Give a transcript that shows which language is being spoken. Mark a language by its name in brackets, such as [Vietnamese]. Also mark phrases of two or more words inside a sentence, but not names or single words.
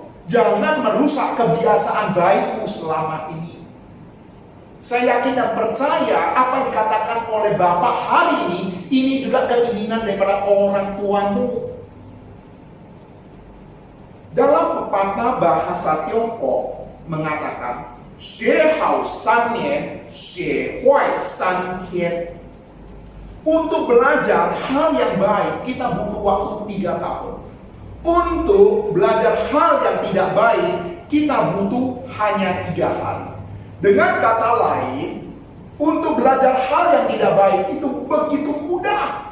[Indonesian] Jangan merusak kebiasaan baikmu selama ini. Saya yakin dan percaya apa yang dikatakan oleh Bapak hari ini juga keinginan daripada orang tuamu. Dalam pepatah bahasa Tiongkok mengatakan, [Chinese] 学好3年，学坏3天. [Indonesian] Untuk belajar hal yang baik kita butuh waktu 3 tahun. Untuk belajar hal yang tidak baik, kita butuh hanya 3 hari. Dengan kata lain, untuk belajar hal yang tidak baik itu begitu mudah.